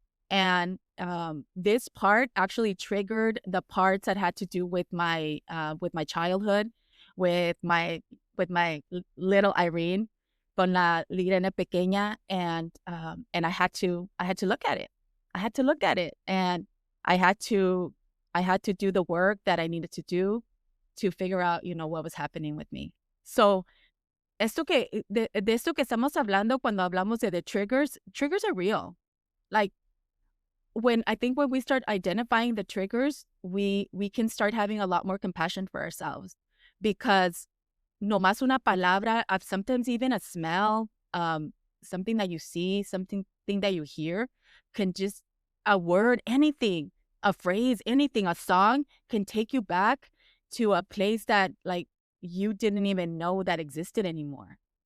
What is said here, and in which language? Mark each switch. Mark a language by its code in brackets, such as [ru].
[en] And this part actually triggered the parts that had to do with my childhood, with my little Irene, [es] con la Lirena pequeña, [en] and I had to look at it. I had to look at it, and I had to I had to do the work that I needed to do to figure out, what was happening with me. [es] So de esto que estamos hablando cuando hablamos de [en] the triggers are real. Like, when we start identifying the triggers, we can start having a lot more compassion for ourselves, because [es] no más una palabra, [en] sometimes even a smell, something that you see, something that you hear, can just, a word, anything, a phrase, anything, a song can take you back to a place that like you didn't even know that existed anymore.